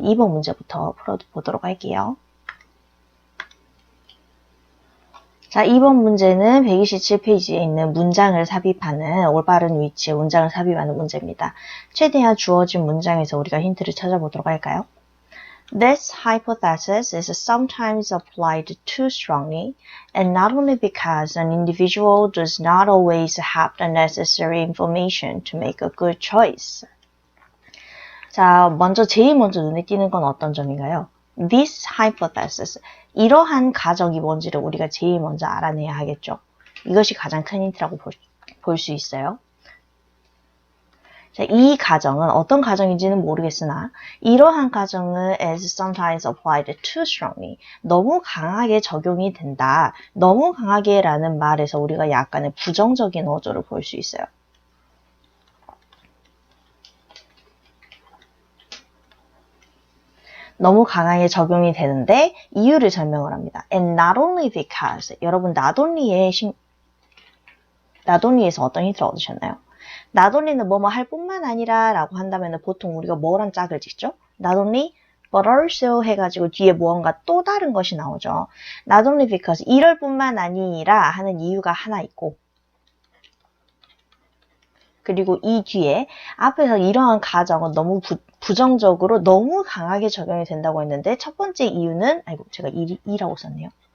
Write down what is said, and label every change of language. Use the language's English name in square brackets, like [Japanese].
[Korean] 2번 문제부터 풀어보도록 할게요. 자, 2번 문제는 127페이지에 있는 문장을 삽입하는, 올바른 위치에 문장을 삽입하는 문제입니다. 최대한 주어진 문장에서 우리가 힌트를 찾아보도록 할까요? [English] This hypothesis is sometimes applied too strongly, and not only because an individual does not always have the necessary information to make a good choice. [Korean] 자, 제일 먼저 눈에 띄는 건 어떤 점인가요? [English] This hypothesis, [Korean] 이러한 가정이 뭔지를 우리가 제일 먼저 알아내야 하겠죠. 이것이 가장 큰 힌트라고 볼 수 있어요. 자, 이 가정은 어떤 가정인지는 모르겠으나 이러한 가정은 [English] is sometimes applied too strongly, [Korean] 너무 강하게 적용이 된다. 너무 강하게 라는 말에서 우리가 약간의 부정적인 어조를 볼 수 있어요. 너무 강하게 적용이 되는데 이유를 설명을 합니다. [English] And not only because, [Korean] 여러분 [English] not only [Korean] 에서 어떤 힌트를 얻으셨나요? [English] not only [Korean] 는 뭐뭐 할 뿐만 아니라 라고 한다면 보통 우리가 뭐랑 짝을 짓죠? [English] not only but also [Korean] 해가지고 뒤에 무언가 또 다른 것이 나오죠. [English] not only because, [Korean] 이럴 뿐만 아니라 하는 이유가 하나 있고, 그리고 이 뒤에 앞에서 이러한 가정은 너무 부정적으로 너무 강하게 적용이 된다고 했는데 첫 번째 이유는, 제가 2라고 썼네요.